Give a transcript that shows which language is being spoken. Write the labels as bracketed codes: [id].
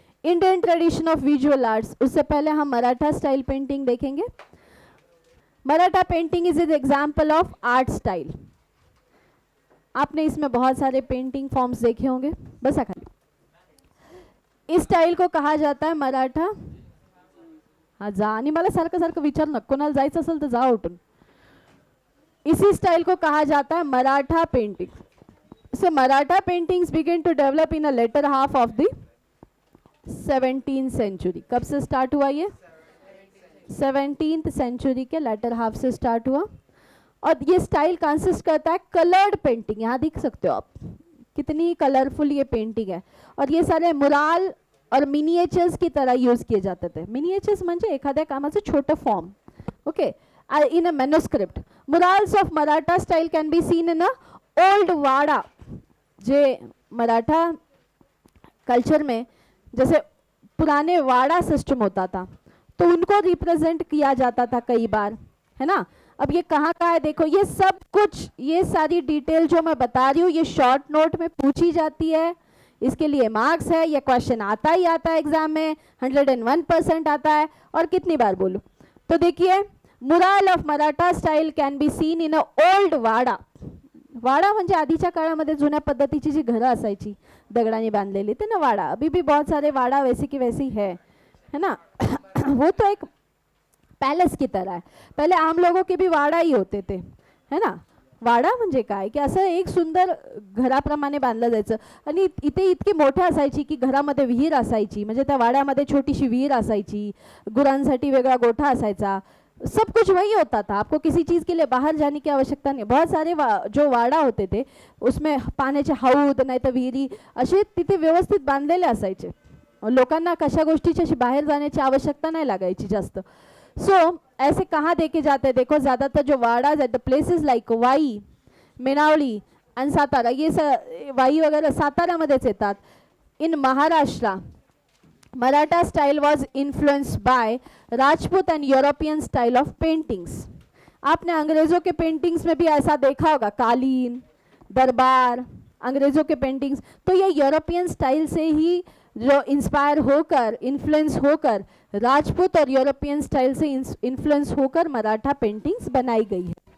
[hi] Indian tradition of visual arts, उससे पहले हम मराठा स्टाइल पेंटिंग देखेंगे। [en] Maratha painting is an example of art style. [hi] आपने इसमें बहुत सारे पेंटिंग फॉर्म्स देखे होंगे, बस खाली। इस स्टाईल को कहा जाता है मराठा, [mr] हा जा आणि मला सारखं सारखं विचार नको, कोणाला जायचं असेल तर जा उठून। [hi] इसी स्टाइल को कहा जाता है Maratha painting. [en] So Maratha paintings begin to develop in a later half of the 17th century. [hi] कब से स्टार्ट हुआ ये? 17th सेंचुरी के लेटर हाफ से स्टार्ट हुआ। और ये स्टाइल कंसिस्ट करता है कलर्ड पेंटिंग, यहाँ देख सकते हो आप कितनी कलरफुल ये पेंटिंग है। और ये सारे मुराल और मिनिएचर्स की तरह यूज किए जाते थे। [mr] मिनिएचर्स म्हणजे एखाद्या कामाचं छोटं form, okay, [en] in a manuscript. Murals of Maratha style can be seen in a old wada. [hi] J Maratha culture में जैसे पुराने वाड़ा सिस्टम होता था तो उनको रिप्रेजेंट किया जाता था कई बार, है ना। अब ये कहाँ का है देखो, ये सब कुछ, ये सारी डिटेल जो मैं बता रही हूँ ये शॉर्ट नोट में पूछी जाती है, इसके लिए मार्क्स है, ये क्वेश्चन आता ही आता है एग्जाम में, 101% आता है। और कितनी बार बोलूँ, तो देखिए, [en] mural of Maratha style can be seen in a old wada, [mr] वाडा म्हणजे आधीच्या काळामध्ये जुन्या पद्धतीची जी घरं असायची दगडाने बांधलेली ते ना वाडा. [hi] अभी भी बहुत सारे वाडा वैसी की वैसी है ना. वो तो एक पैलेस की तरह है. पहले आम लोगों के भी वाडा ही होते थे है ना. [mr] वाडा म्हणजे काय की असं एक सुंदर घराप्रमाणे बांधलं जायचं. आणि इथे इतकी मोठे असायची की घरामध्ये विहीर असायची. म्हणजे त्या वाड्यामध्ये छोटीशी विहीर असायची. गुरांसाठी वेगळा गोठा असायचा. [hi] सब कुछ वही होता था. आपको किसी चीज़ के लिए बाहर जाने की आवश्यकता नहीं. बहुत सारे जो वाडा होते थे उसमें [mr] पाण्याचे हौद नाही तर विहिरी असे तिथे व्यवस्थित बांधलेले असायचे. लोकांना कशा गोष्टीची अशी बाहेर जाण्याची आवश्यकता नहीं लागायची जास्त. [hi] सो ऐसे कहाँ देखे जाते हैं. देखो ज़्यादातर जो wadas at the places like why, मेनावली [mr] आणि सातारा, [hi] ये वाई वगैरह [mr] सातारामध्येच येतात. [en] In Maharashtra Maratha style was influenced by Rajput and European style of paintings. [hi] आपने अंग्रेज़ों के पेंटिंग्स में भी ऐसा देखा होगा. कालीन, दरबार, अंग्रेज़ों के पेंटिंग्स. तो ये यूरोपियन स्टाइल से ही जो इंस्पायर होकर, इन्फ्लुएंस होकर, राजपूत और यूरोपियन स्टाइल से इन्फ्लुएंस होकर मराठा पेंटिंग्स बनाई गई है.